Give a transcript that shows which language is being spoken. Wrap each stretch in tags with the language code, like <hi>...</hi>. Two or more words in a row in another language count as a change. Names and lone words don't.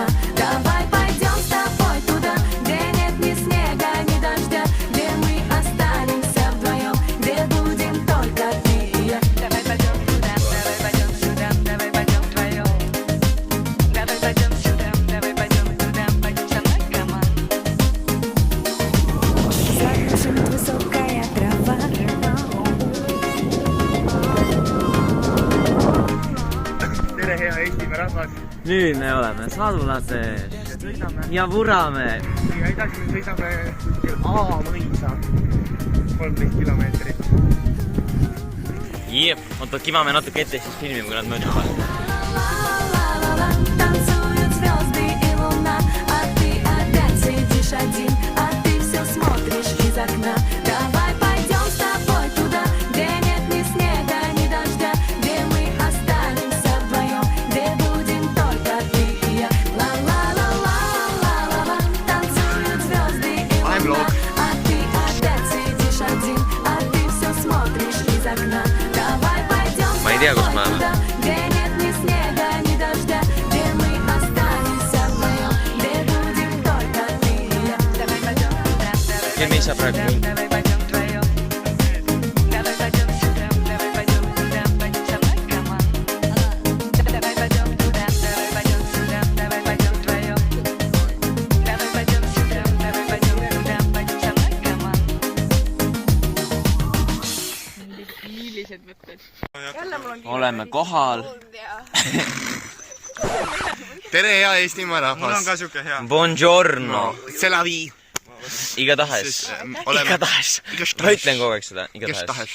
<ru>Давай пойдем с тобой туда, где нет ни снега, ни дождя, где мы останемся вдвоем, где будем только ты и я. Давай пойдем туда, давай пойдем сюда, давай пойдем вдвоем. Давай пойдем сюда, давай пойдем туда, пойдем со мной, команд. Закружит высокая трава.</ru> <et>Tere, hea Eestimaa rahvas. Nüüd me oleme Sadulases ja vurame. Ja edasi me sõidame A-mõisa 13 kilomeetrit. Jep, oota, kivame natuke ette, siis filmime, kui nad mööda vahel. Ла-ла-ла-ла-ла.</et> <ru>Танцуют звезды и луна, а ты опять сидишь один, а ты все смотришь из окна. Давай пойдем с тобой туда, где нет ни снега, ни дождя, где мы останемся вдвоем, где будем только ты и я. Ла-ла-ла-ла-ла-ла. Танцуют звезды и луна, а ты опять сидишь один, а ты все смотришь из окна. Давай пойдем с</ru> <et>Ma ei tea, kus me</et> <ru>тобой</ru> <et>oleme.</et> <ru>туда, где нет ни снега, ни дождя, где мы останемся вдвоем, где будем только ты и я. Давай пойдем туда,</ru> <et>Ja me ei saa praegu</et> <ru>давай пойдем вдвоем. Давай пойдем сюда, давай пойдем туда, пойдем со мной, команд. Давай пойдем туда, давай пойдем сюда, давай пойдем вдвоем. Давай пойдем сюда, давай пойдем туда, пойдем со мной, команд.</ru> <et>Millised mõtted? oleme kohal. Tere, hea Eestimaa rahvas. Mul on ka siuke hea. Buongiorno.</et> <fr>C'est la vie.</fr> <et>Igatahes. Igatahes. Ma ütlen kogu aeg seda. Igatahes.</et>